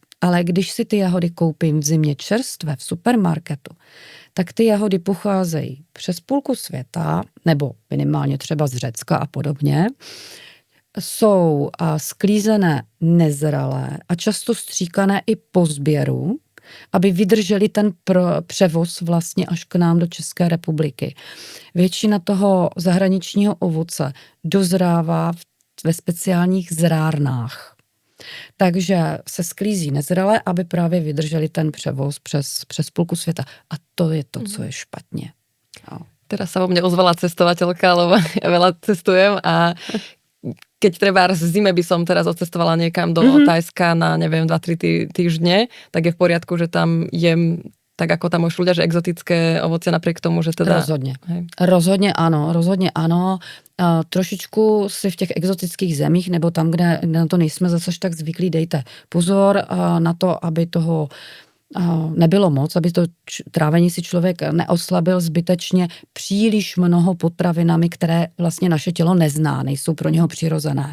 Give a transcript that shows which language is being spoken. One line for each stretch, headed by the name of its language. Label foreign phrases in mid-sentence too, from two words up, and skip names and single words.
Czech: Ale když si ty jahody koupím v zimě čerstvé v supermarketu, tak ty jahody pocházejí přes půlku světa, nebo minimálně třeba z Řecka a podobně, jsou sklízené nezralé a často stříkané i po sběru, aby vydrželi ten převoz vlastně až k nám do České republiky. Většina toho zahraničního ovoce dozrává ve speciálních zrárnách. Takže se sklízí nezralé, aby právě vydrželi ten převoz přes půlku světa. A to je to, co je špatně. No.
Slovak: Teraz sa vo mne ozvala cestovateľka, lebo ja veľa cestujem a keď treba v zime by som teraz odcestovala niekam do Thajska na, neviem, 2-3 týždne, tak je v poriadku, že tam jem tak, ako tam už ľudia, že exotické ovoce napriek tomu, že teda...
Czech: Rozhodně. Rozhodně ano. Trošičku si v těch exotických zemích, nebo tam, kde na to nejsme zase tak zvyklí, dejte pozor na to, aby toho nebylo moc, aby to trávení si člověk neoslabil zbytečně příliš mnoho potravinami, které vlastně naše tělo nezná, nejsou pro něho přirozené.